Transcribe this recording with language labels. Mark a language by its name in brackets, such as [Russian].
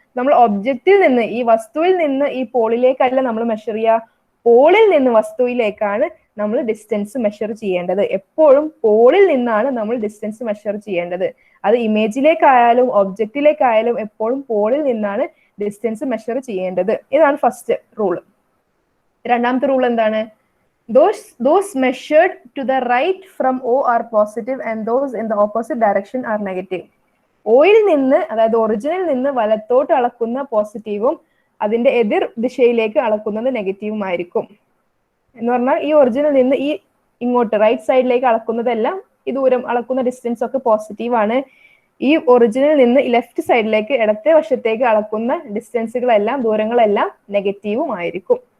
[Malayalam] നമ്മൾ ഒബ്ജക്റ്റിൽ നിന്ന്, ഈ വസ്തുവിൽ നിന്ന് ഈ പോളിലേക്കല്ല നമ്മൾ മെഷർ ചെയ്യുക, പോളിൽ നിന്ന് വസ്തുവിലേക്കാണ് നമ്മൾ ഡിസ്റ്റൻസ് മെഷർ ചെയ്യേണ്ടത്. എപ്പോഴും പോളിൽ നിന്നാണ് നമ്മൾ ഡിസ്റ്റൻസ് മെഷർ ചെയ്യേണ്ടത്. അത് ഇമേജിലേക്കായാലും ഒബ്ജക്റ്റിലേക്കായാലും എപ്പോഴും പോളിൽ നിന്നാണ് ഡിസ്റ്റൻസ് മെഷർ ചെയ്യേണ്ടത്. ഇതാണ് ഫസ്റ്റ് റൂള്. രണ്ടാമത്തെ റൂൾ എന്താണ്? [English] Those measured to the right from O are positive and those in the opposite direction are negative. [Malayalam] Oil നിന്ന്, അതായത് ഒറിജിനിൽ നിന്ന് വലത്തോട്ട് അളക്കുന്ന പോസിറ്റീവും അതിന്റെ എതിർ ദിശയിലേക്ക് അളക്കുന്നത് നെഗറ്റീവും ആയിരിക്കും. എന്ന് പറഞ്ഞാൽ ഈ ഒറിജിനിൽ നിന്ന് ഈ ഇങ്ങോട്ട് റൈറ്റ് സൈഡിലേക്ക് അളക്കുന്നതെല്ലാം, ഈ ദൂരം അളക്കുന്ന ഡിസ്റ്റൻസ് ഒക്കെ പോസിറ്റീവ് ആണ്. ഈ ഒറിജിനിൽ നിന്ന് ലെഫ്റ്റ് സൈഡിലേക്ക്, ഇടത്തെ വശത്തേക്ക് അളക്കുന്ന ഡിസ്റ്റൻസുകളെല്ലാം, ദൂരങ്ങളെല്ലാം നെഗറ്റീവും ആയിരിക്കും.